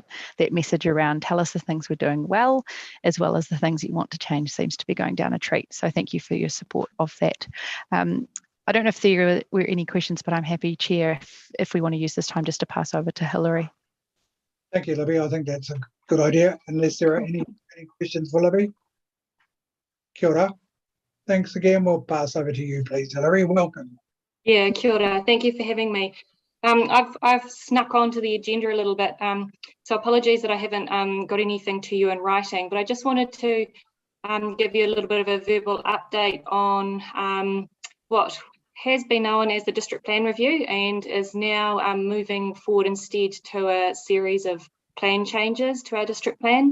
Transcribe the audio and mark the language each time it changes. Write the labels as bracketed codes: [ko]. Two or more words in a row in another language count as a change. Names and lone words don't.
[en] That message around tell us the things we're doing well, as well as the things that you want to change, seems to be going down a treat. So thank you for your support of that. I don't know if there were any questions, but I'm happy, Chair, if we want to use this time just to pass over to Hillary. Thank you, Libby. I think that's a good idea, unless there are any questions for Libby. [mi] Kia ora. [en] Thanks again. We'll pass over to you, please, Hillary. Welcome. Yeah, [mi] kia ora. [en] Thank you for having me. I've snuck onto the agenda a little bit, so apologies that I haven't got anything to you in writing, but I just wanted to give you a little bit of a verbal update on what has been known as the district plan review and is now moving forward instead to a series of plan changes to our district plan.